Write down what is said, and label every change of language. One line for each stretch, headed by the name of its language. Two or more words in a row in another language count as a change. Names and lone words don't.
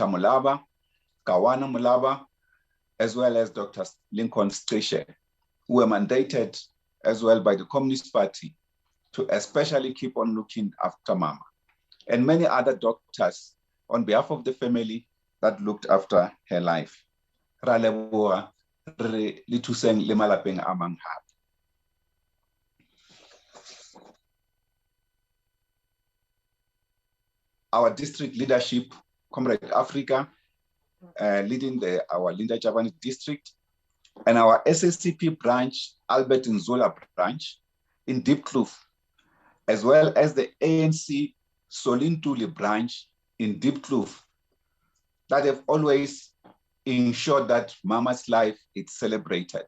English: Mulaba, Kawana Mulaba, as well as Dr. Lincoln Strishe, who were mandated as well by the Communist Party to especially keep on looking after Mama, and many other doctors on behalf of the family that looked after her life.
Southern Sotho: Ra leboha, re le thuseng le malapeng a mang hape.
English: Our district leadership, Comrade Africa, leading our Linda Javani district, and our SACP branch, Albert Nzola branch in Deep Kloof, as well as the ANC Solintuli branch in Deep Kloof, that have always ensured that Mama's life is celebrated.